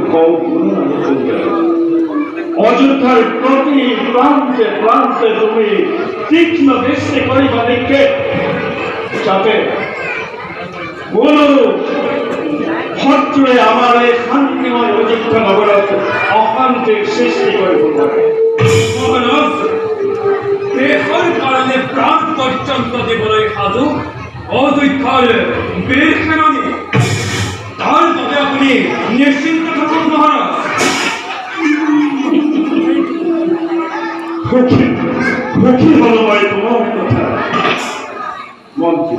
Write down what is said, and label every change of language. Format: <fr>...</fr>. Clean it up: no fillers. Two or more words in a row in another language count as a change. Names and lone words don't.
<as>অযোধ্যার প্রতি প্রান্তে প্রান্তে তুমি তীক্ষ্ণ দৃষ্টি করিবা নিক্ষেপ যাতে কোনো শত্রুয়ে আমার এই শান্তিময় অযোধ্যা নগরত অশান্তির সৃষ্টি কৰিব পাৰে মহারাজ দেশৰ কাৰণে প্ৰাণ পৰ্যন্ত দিবলৈ সাজু অযোধ্যাৰ বীৰ সেনানী তাৰ বাবে আপুনি নিশ্চিন্ত থাকক মহাৰাজ সুখী হল মই তোমাৰ কথা মন্ত্ৰী</as>